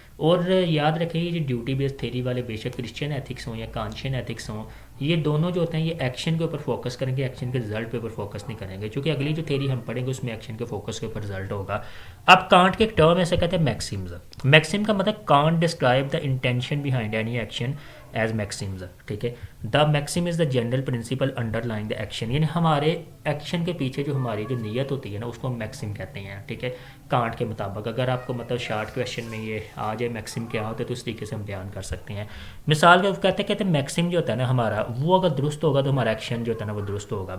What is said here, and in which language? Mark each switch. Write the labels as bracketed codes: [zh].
[ur] اور یاد رکھیں یہ جو ڈیوٹی بیس تھیری والے بے شک کرسچین ایتھکس ہوں یا کانشین ایتھکس ہوں، یہ دونوں جو ہوتے ہیں یہ ایکشن کے اوپر فوکس کریں گے، ایکشن کے رزلٹ کے اوپر فوکس نہیں کریں گے. چونکہ اگلی جو تھیری ہم پڑھیں گے اس میں ایکشن کے فوکس کے اوپر رزلٹ ہوگا. اب کانٹ کے ایک ٹرم ایسے کہتے ہیں میکسمز. میکسم کا مطلب [en] Kant describe the intention behind any action as maxims, [ur] ٹھیک ہے. [en] The maxim is the general principle underline the action. [ur] یعنی ہمارے ایکشن کے پیچھے جو ہماری جو نیت ہوتی ہے نا اس کو ہم میکسم کہتے ہیں، ٹھیک ہے. کانٹ کے مطابق اگر آپ کو مطلب شارٹ کویشچن میں یہ آ جائے میکسم کیا ہوتا ہے تو اس طریقے سے ہم بیان کر سکتے ہیں. مثال کے کہتے ہیں میکسم جو ہوتا ہے نا ہمارا، وہ اگر درست ہوگا تو ہمارا ایکشن جو ہوتا ہے نا وہ درست ہوگا.